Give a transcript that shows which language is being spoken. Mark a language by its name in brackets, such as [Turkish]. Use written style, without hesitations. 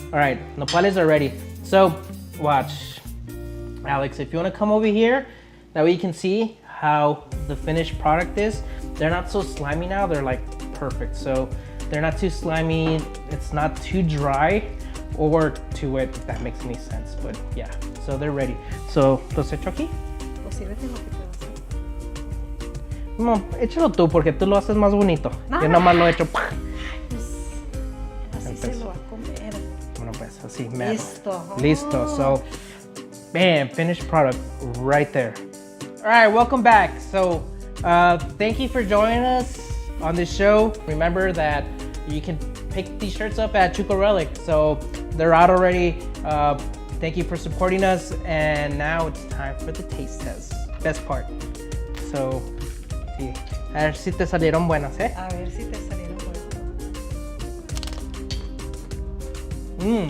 [English] All right, nopales are ready. So, watch. Alex, if you want to come over here, that way you can see how the finished product is. They're not so slimy now, they're like perfect. So, they're not too slimy, it's not too dry or too wet, if that makes any sense. But yeah, so they're ready. [Spanish] So, ¿los echo aquí? Pues sírvete lo que te vas a hacer. No, échalo tú porque tú lo haces más bonito. Yo nomás lo echo. Pues así se lo va a comer. Bueno, pues así, mero. Listo. Listo. [English] So, bam, finished product right there. All right, welcome back. So, thank you for joining us on this show. Remember that you can pick these shirts up at Chuco Relic. So they're out already. Thank you for supporting us. And now it's time for the taste test. Best part. So, sí. [Spanish] A ver si te salieron buenas, ¿eh? A ver si te salieron buenos.